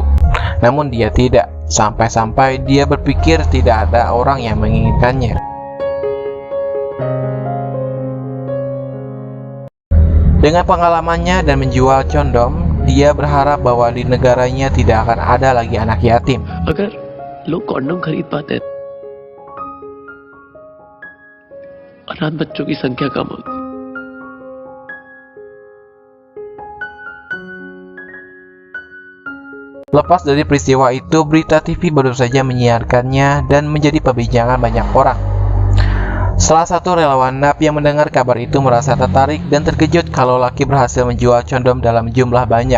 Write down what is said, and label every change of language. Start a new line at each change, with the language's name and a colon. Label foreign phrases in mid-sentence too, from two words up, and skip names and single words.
Indonesian: Namun dia tidak, sampai-sampai dia berpikir tidak ada orang yang menginginkannya. Dengan pengalamannya dan menjual condom, dia berharap bahwa di negaranya tidak akan ada lagi anak yatim.
Hindi: अगर लोग कॉन्डम खरीद पाते अनाथ बच्चों की संख्या कम होती।
Indonesian: Lepas dari peristiwa itu, berita TV baru saja menyiarkannya dan menjadi perbincangan banyak orang. Salah satu relawan NAP yang mendengar kabar itu merasa tertarik dan terkejut kalau Lucky berhasil menjual condom dalam jumlah banyak.